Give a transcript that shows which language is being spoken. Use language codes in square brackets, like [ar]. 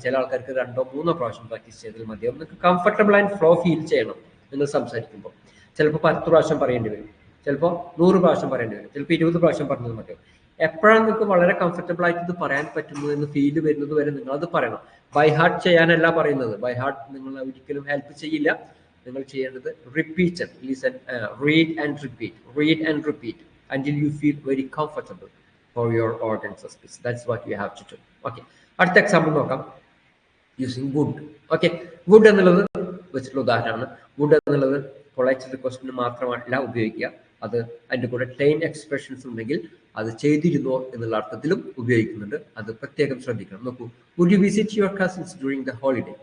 [ml] ചില ആൾക്കാർക്ക് 2 3 പ്രാവശ്യം പ്രാക്ടീസ് ചെയ്താൽ മതിയാവും. നിങ്ങൾക്ക് കംഫർട്ടബിൾ ആൻഡ് ഫ്ലോ ഫീൽ ചെയ്യണം നിങ്ങൾ സംസാരിക്കുമ്പോൾ. ചിലപ്പോൾ 10 പ്രാവശ്യം പറയേണ്ടി വരും, ചിലപ്പോൾ 100 പ്രാവശ്യം പറയേണ്ടി വരും, ചിലപ്പോൾ 20 പ്രാവശ്യം പറഞ്ഞത് മതിയാവും. എപ്പോഴാണ് നിങ്ങൾക്ക് വളരെ കംഫർട്ടബിൾ ആയിട്ട് ഇത് പറയാൻ പറ്റുന്നത് എന്ന് ഫീല് വരുന്നത് വരെ നിങ്ങൾ അത് പറയണം. ബൈ ഹാർട്ട് ചെയ്യാനല്ല പറയുന്നത്. ബൈ ഹാർട്ട് നിങ്ങൾ ഒരിക്കലും ഹെൽപ്പ് ചെയ്യില്ല. നിങ്ങൾ ചെയ്യേണ്ടത് [en] Repeated listen, read and repeat until you feel very comfortable for your organs of speech. That's what you have to do. [ml] Okay, അടുത്ത എക്സാമ്പിൾ നോക്കാം. Using would. ഓക്കെ, വുഡ് എന്നുള്ളത് വെച്ചിട്ടുള്ള ഉദാഹരണമാണ്. വുഡ് എന്നുള്ളത് പൊളൈറ്റ് റിക്വസ്റ്റിന് മാത്രമല്ല ഉപയോഗിക്കുക, അത് അതിൻ്റെ കൂടെ ടൈൻ എക്സ്പ്രഷൻസ് ഉണ്ടെങ്കിൽ അത് ചെയ്തിരുന്നോ എന്നുള്ള അർത്ഥത്തിലും ഉപയോഗിക്കുന്നുണ്ട്. അത് പ്രത്യേകം ശ്രദ്ധിക്കണം. നോക്കൂ, [en] Would you visit your cousins during the holiday?